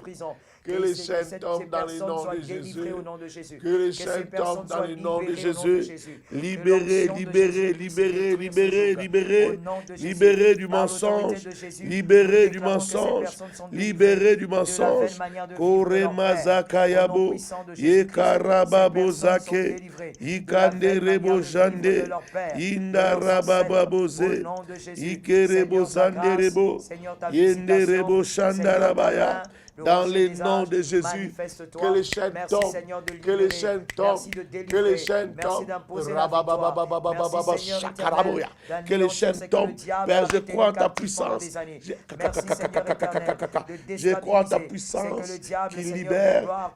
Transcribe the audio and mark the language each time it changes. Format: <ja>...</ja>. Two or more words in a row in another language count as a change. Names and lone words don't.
<fr>Que les chaînes tombent dans le nom de Jésus. Que les chaînes tombent dans le nom de Jésus. Libérez, libérez, libérez, libérez, libérez. Libérez du mensonge. Libérez du mensonge. Libérez du mensonge. Koremaza Kayabo. Yekarababo Zake. Ikanderebo Jande. Indarabababose. Ikerebo Zanderebo. Yenderebo Shandarabaya. Dans le nom de Jésus, que les chaînes tombent, que les chaînes tombent, que les chaînes tombent. Que les chaînes tombent. Père, je crois en ta puissance. Je crois en ta puissance qui libère.</fr>